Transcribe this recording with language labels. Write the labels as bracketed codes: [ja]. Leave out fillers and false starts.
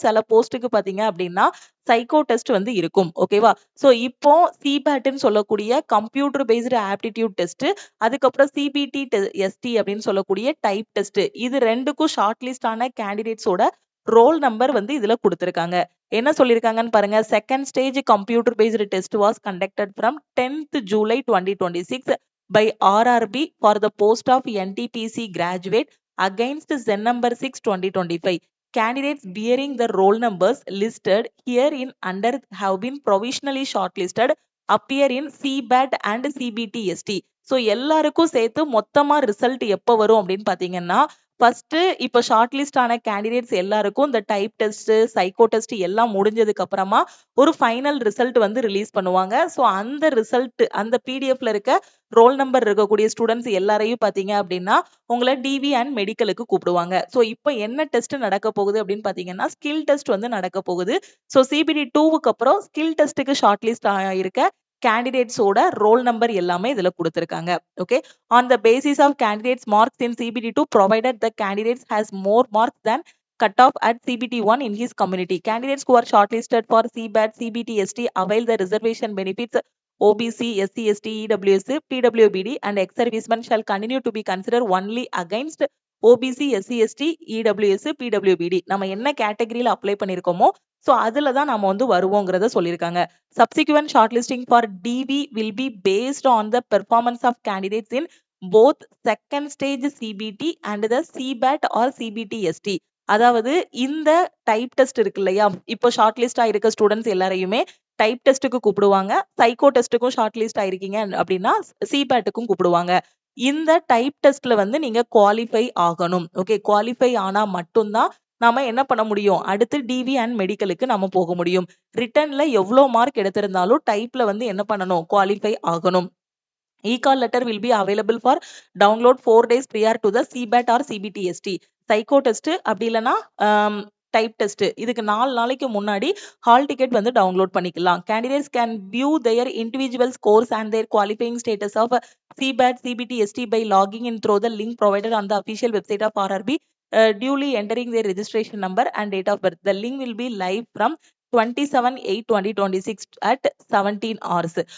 [ta] சில போஸ்ட்டுக்கு பார்த்தீங்க அப்படின்னா சைக்கோ டெஸ்ட் வந்து இருக்கும். ஓகேவா? ஸோ இப்போ சிபேட்ன்னு சொல்லக்கூடிய கம்ப்யூட்டர் பேஸ்டு ஆப்டிடியூட் டெஸ்ட், அதுக்கப்புறம் சிபிடி எஸ்டி அப்படின்னு சொல்லக்கூடிய டைப் டெஸ்ட், இது ரெண்டுக்கும் ஷார்ட் லிஸ்ட் ஆன கேண்டிடேட்ஸோட ரோல் நம்பர் வந்து இதுல கொடுத்திருக்காங்க. என்ன சொல்லியிருக்காங்கன்னு பாருங்க. [en] Second stage computer based test was conducted from 10th July 2026 by RRB for the post of NTPC graduate against Zen number 6 2025. Candidates bearing the roll numbers listed herein under have been provisionally shortlisted appear in CBAT and CBTST. [ta] So எல்லாருக்கும் சேர்த்து மொத்தமா result எப்போ வரும் அப்படின்னு பாத்தீங்கன்னா, first இப்போ short list ஆன candidates எல்லாருக்கும் இந்த டைப் டெஸ்ட், சைக்கோ டெஸ்ட் எல்லாம் முடிஞ்சதுக்கு அப்புறமா ஒரு ஃபைனல் ரிசல்ட் வந்து ரிலீஸ் பண்ணுவாங்க. ஸோ அந்த ரிசல்ட் அந்த பிடிஎஃப்ல இருக்க ரோல் நம்பர் இருக்கக்கூடிய ஸ்டூடெண்ட்ஸ் எல்லாரையும் பாத்தீங்க அப்படின்னா உங்களை டிவி அண்ட் மெடிக்கலுக்கு கூப்பிடுவாங்க. ஸோ இப்போ என்ன டெஸ்ட் நடக்க போகுது அப்படின்னு பாத்தீங்கன்னா, ஸ்கில் டெஸ்ட் வந்து நடக்க போகுது. ஸோ சிபிடி டூவுக்கு அப்புறம் ஸ்கில் டெஸ்ட்டுக்கு ஷார்ட் லிஸ்ட் ஆயிருக்க கேண்டிடேட்ஸோட ரோல் நம்பர் எல்லாமே இதுல கொடுத்திருக்காங்க. [en] Okay, on the basis of candidates marks in CBT2, provided the candidates has more marks than cutoff at CBT1 in his community. Candidates who are shortlisted for CBAT, CBT, ST avail the reservation benefits OBC, SC, ST, EWS, PWBD and ex-servicemen shall continue to be considered only against OBC, SC, ST, EWS, PWBD. [ta] நம்ம என்ன கேட்டகரியில apply பண்ணிருக்கோமோ so அதுல தான் நாம வந்து வருவோங்கிறத சொல்லியிருக்காங்க. [en] Subsequent shortlisting for DV will be based on the performance of candidates in both second stage CBT and the CBAT or CBT-ST. [ta] அதாவது இந்த டைப் டெஸ்ட் இருக்கு இல்லையா, இப்போ ஷார்ட் லிஸ்ட் ஆயிருக்க ஸ்டூடெண்ட்ஸ் எல்லாரையுமே டைப் டெஸ்ட்டுக்கு கூப்பிடுவாங்க. சைக்கோ டெஸ்ட்டுக்கும் ஷார்ட் லிஸ்ட் ஆயிருக்கீங்க அப்படின்னா சிபேட்டுக்கும் கூப்பிடுவாங்க. இந்த டைப் டெஸ்ட்ல வந்து நீங்க குவாலிஃபை ஆகணும். ஓகே, குவாலிஃபை ஆனா மட்டும்தான் நாம என்ன பண்ண முடியும், அடுத்து டிவி அண்ட் மெடிக்கலுக்கு நம்ம போக முடியும். ரிட்டன்ல எவ்வளவு மார்க் எடுத்திருந்தாலும் டைப்ல வந்து என்ன பண்ணணும், குவாலிஃபை ஆகணும். [en] E-call letter will be available for download 4 days prior to the CBAT or CBTST. [ta] Psycho test அப்படி இல்லைன்னா டைப் டெஸ்ட், இதுக்கு 4 நாளைக்கு முன்னாடி ஹால் டிக்கெட் வந்து டவுன்லோட் பண்ணிக்கலாம். [en] Candidates can view their individual scores and their qualifying status of CBAT, CBTST by logging in through the link provided on the official website of RRB, duly entering their registration number and date of birth. The link will be live from 27/8/2026 at 17 hours.